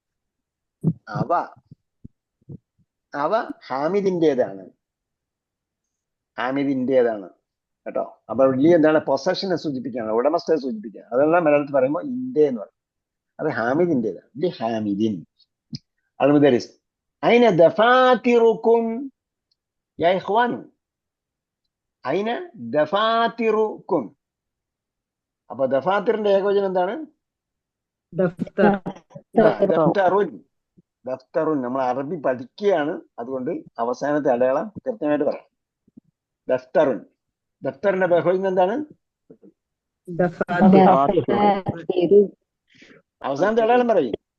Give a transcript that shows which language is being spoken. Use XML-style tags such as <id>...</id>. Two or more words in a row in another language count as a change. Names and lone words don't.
<ml>അവ ഹാമിദിന്റേതാണ്, ഹാമിദിന്റേതാണ് കേട്ടോ. അപ്പൊ ലി എന്താണ്? പൊസഷനെ സൂചിപ്പിക്കുകയാണ്, ഉടമസ്ഥയെ സൂചിപ്പിക്കുകയാണ്. അതെല്ലാം മലയാളത്തിൽ പറയുമ്പോൾ ഇന്ത്യ എന്ന് പറയും. അത് ഹാമിദിന്റേതാണ്.</ml> <ar>ل حامد. المدرس أين دفاتركم يا إخوان؟ أين دفاتركم؟</ar> <ml>അപ്പൊ ദഫാത്തിറിന്റെ ഏകവചനം എന്താണ്? ദഫ്തറുൻ. ദഫ്തറുൻ. നമ്മൾ അറബി പഠിക്കുകയാണ്, അതുകൊണ്ട് അവസാനത്തെ അടയാളം കൃത്യമായിട്ട് പറയാം. ദഫ്തറുൻ. ദഫ്തറിന്റെ ബഹുവചനം എന്താണ്? അവസാനത്തെ അടയാളം പറയും.</ml>